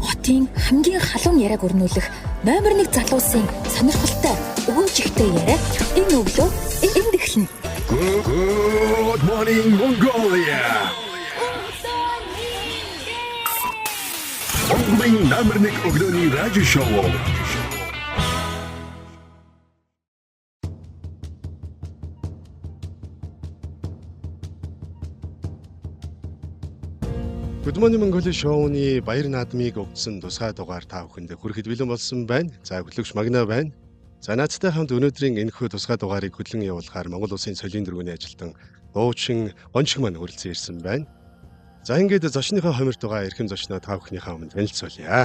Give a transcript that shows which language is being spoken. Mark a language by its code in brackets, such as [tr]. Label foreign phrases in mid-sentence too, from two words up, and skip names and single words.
[mn] Монголын хамгийн халуун яриаг өрнүүлэх номер 1 залуусын сонирхолтой өгөөж ихтэй яриа энэ өглөө энд эхэлнэ. Good morning Mongolia. Монголын номер 1 өглөөний радио шоу. Good morning Mongolia шоуны баяр наадмыг өгсөн тусгай дугаар та бүхэнд хүрэхэд бэлэн болсон байна. За хөтлөгч Магна байна. За наадтай хамт өнөөдрийн энэхүү тусгай дугаарыг хөтлөн явуулахаар Монгол Улсын соёлын дөрвөний ажилтан дуучин гончиг маань хүрэлцэн ирсэн байна. За ингээд зочныхоо хомирт байгаа эрхэм зочноо та бүхнийхээ өмнө танилцуулъя.